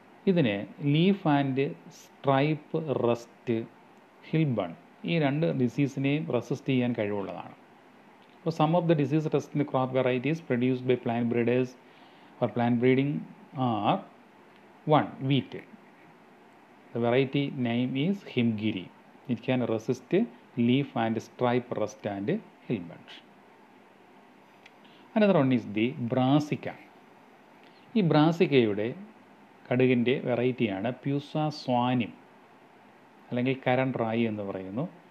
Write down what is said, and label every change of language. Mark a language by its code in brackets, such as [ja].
[ml] ഇതിന് leaf and stripe rest ഹിൽബൺ ഈ രണ്ട് ഡിസീസിനെയും റെസിസ്റ്റ് ചെയ്യാൻ കഴിവുള്ളതാണ്. [en] അപ്പോൾ some of the disease resistant crop varieties produced by plant breeders or plant breeding are 1. Wheat. The variety name is Himgiri. It can resist leaf and stripe rust and hill bunt. Another one is the brassica. [ml] ഈ ബ്രാസിക്കയുടെ കടുകിൻ്റെ വെറൈറ്റിയാണ് പ്യൂസ സ്വാനിം അല്ലെങ്കിൽ കരൺ റായി എന്ന് പറയുന്നു.